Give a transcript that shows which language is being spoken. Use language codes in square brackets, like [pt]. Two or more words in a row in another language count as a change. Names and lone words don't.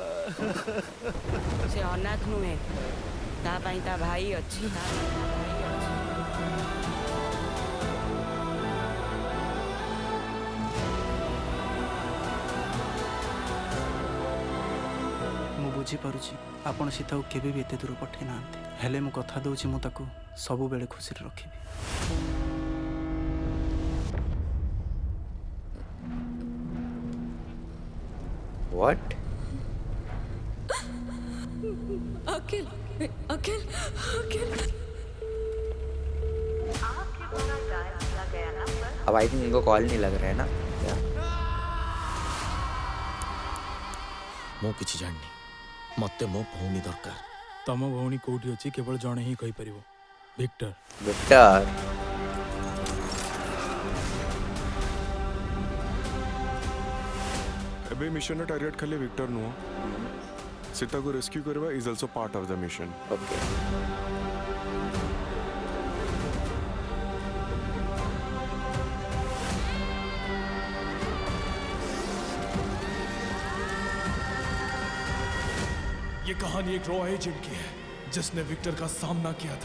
[or] ସେ ଅନାଥ ନୁହେଁ ତା ପାଇଁ ତା ଭାଇ ଅଛି ମୁଁ ବୁଝିପାରୁଛି ଆପଣ ସୀତାକୁ କେବେ ବି ଏତେ ଦୂର ପଠାଇ ନାହାନ୍ତି, ହେଲେ ମୁଁ କଥା ଦେଉଛି ମୁଁ ତାକୁ ସବୁବେଳେ ଖୁସିରେ ରଖିବି। [en] What? [hi] अखिल अखिल अखिल अब [en] I think [hi] इनको कॉल नहीं लग रहा है ना क्या? [or] ମୁଁ କିଛି ଜାଣିନି, ମତେ ମୋ ଭଉଣୀ ଦରକାର। ତମ ଭଉଣୀ କୋଉଠି ଅଛି କେବଳ ଜଣେ ହିଁ କହିପାରିବ, ଭିକ୍ଟର। विक्टर, ଏବେ [en] mission target [or] ଖାଲି ଭିକ୍ଟର ନୁହଁ, ସୀତା କୁ ରେସ୍କ୍ୟୁ କରିବା [en] is also part of the mission. [or] ओके। [hi] ये कहानी एक रॉ एजेंट की है जिसने विक्टर का सामना किया था।